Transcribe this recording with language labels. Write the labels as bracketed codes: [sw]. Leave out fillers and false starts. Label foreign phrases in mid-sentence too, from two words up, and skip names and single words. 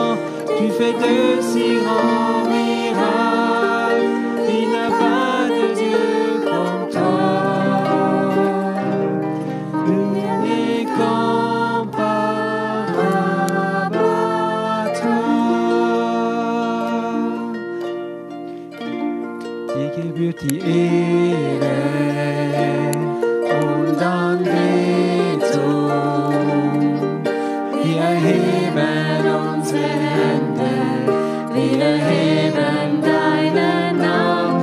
[fr] Tu fais de si grands miracles. Il n'y a pas de Dieu comme toi. Nul n'est comparable à toi. [de] Die gebührt die Ehre und Anbetung. Wir erheben unsere Hände, wir erheben deinen Namen.